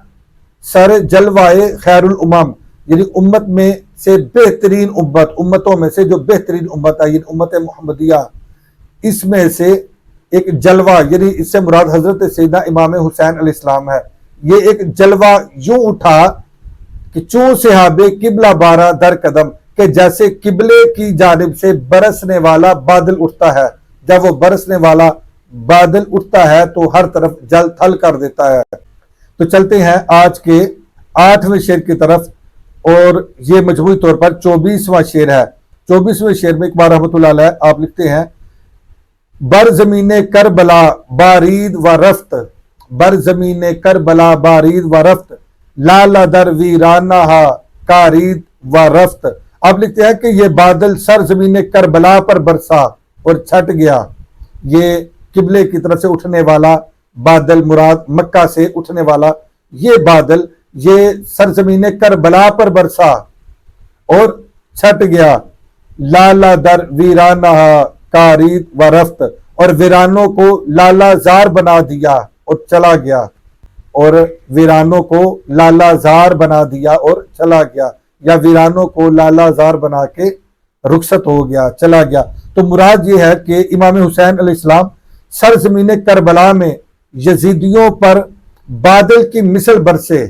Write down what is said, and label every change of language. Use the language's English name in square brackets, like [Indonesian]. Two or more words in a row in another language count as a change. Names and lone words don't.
[Persian] سر جلوائے خیر الامم، [Urdu] یعنی امت میں سے بہترین امت، امتوں میں سے جو بہترین امت ہے، یعنی امت محمدیہ، اس میں سے ایک جلوہ، یعنی اس سے مراد حضرت سیدنا امام حسین علیہ السلام ہے، یہ ایک جلوہ یوں اٹھا کہ [Persian] چوں صحابے قبلہ بارہ در قدم، [Urdu] کہ جیسے قبلے کی جانب سے برسنے والا بادل اٹھتا ہے، جب وہ برسنے والا بادل اٹھتا ہے تو ہر طرف جل تھل کر دیتا ہے۔ تو چلتے ہیں آج کے 8ویں شعر کی طرف، اور یہ مجموعی طور پر 24واں شعر ہے۔ 24ویں شعر میں اقبال رحمۃ اللہ علیہ آپ لکھتے ہیں: [Persian] بر زمین کربلا بارید و رفت، بر زمین کربلا بارید و رفت، لالا در ویرانہ کارید و رفت۔ [Urdu] آپ لکھتے ہیں کہ یہ بادل سر زمین کربلا پر برسا اور چھٹ گیا۔ یہ قبلے کی طرف سے اٹھنے والا بادل، مراد مکہ سے اٹھنے والا یہ بادل، یہ سرزمین کربلا پر برسا اور چھٹ گیا۔ [Persian] لالا در ویرانہ کارید و رفت، [Urdu] اور ویرانوں کو لالا زار بنا دیا اور چلا گیا، اور ویرانوں کو لالا زار بنا دیا اور چلا گیا، یا ویرانوں کو لالا زار بنا کے رخصت ہو گیا، چلا گیا۔ تو مراد یہ ہے کہ امام حسین علیہ السلام سرزمین کربلا میں یزیدیوں پر بادل کی مثل برسے،